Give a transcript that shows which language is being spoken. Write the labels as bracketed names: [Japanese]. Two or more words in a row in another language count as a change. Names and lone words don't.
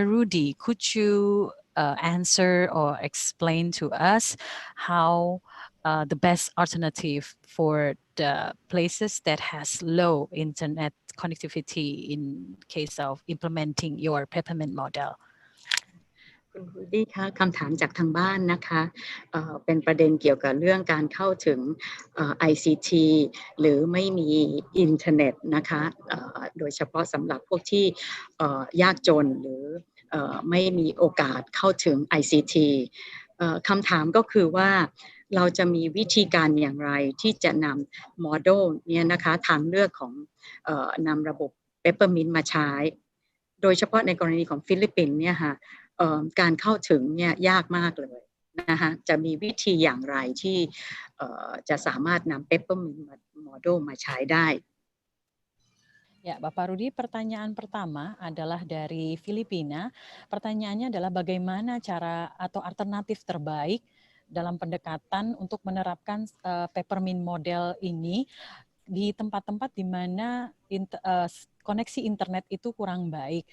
[English] Rudy, could you answer or explain to us how the best alternative for the places that has low internet connectivity in case of implementing your peppermint model? [Thai] คุณครูดี้คะคำถามจากทางบ้านนะคะเป็นประเด็นเกี่ยวกับเรื่องการเข้าถึงICT หรือไม่มีอินเทอร์เน็ตนะคะโด ยเฉพาะสำหรับพวกที่ยากจนหรือไม่มีโอกาสเข้าถึง ICT คำถามก็คือว่าเราจะมีวิธีการอย่างไรที่จะนำโมเดลเนี่ยนะคะทางเลือกของนำระบบ Peppermint มาใช้โดยเฉพาะในกรณีของฟิลิปปินส์เนี่ยค่ะการเข้าถึงเนี่ยยากมากเลยนะคะจะมีวิธีอย่างไรที่จะสามารถนำ Peppermint Model มาใช้ได้ [Indonesian] Ya, Bapak Rudi, pertanyaan pertama adalah dari Filipina. Pertanyaannya adalah bagaimana cara atau alternatif terbaik dalam pendekatan untuk menerapkan peppermint model ini di tempat-tempat di mana koneksi internet itu kurang baik.